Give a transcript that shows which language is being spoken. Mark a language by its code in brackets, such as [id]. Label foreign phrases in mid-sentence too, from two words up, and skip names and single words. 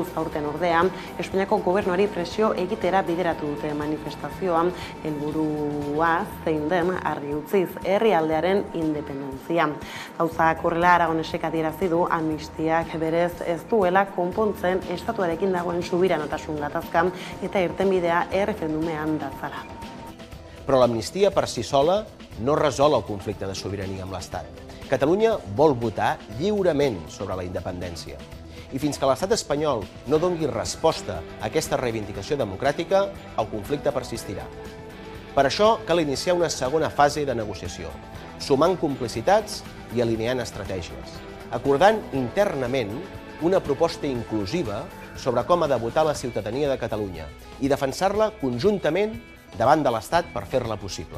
[eu] Aurten ordea, Espainiako gobernuari presio egitera bideratu dute manifestazioa, helburua zein den argi utziz herrialdearen independentzia. Gauzak horrela Aragonesek adierazi du amnistiak berez ez duela konpontzen estatuarekin dagoen subiranotasun gatazka eta irtenbidea erreferendumean datzala. [ca] Però l'amnistia per si sola no resol el conflicte de sobirania amb l'Estat. Catalunya vol votar lliurement sobre la independència. I fins que l'estat espanyol no doni resposta a aquesta reivindicació democràtica, el conflicte persistirà. Per això cal iniciar una segona fase de negociació, sumant complicitats i alineant estratègies, acordant internament una proposta inclusiva sobre com ha de votar la ciutadania de Catalunya i defensar-la conjuntament davant de l'Estat per fer-la possible.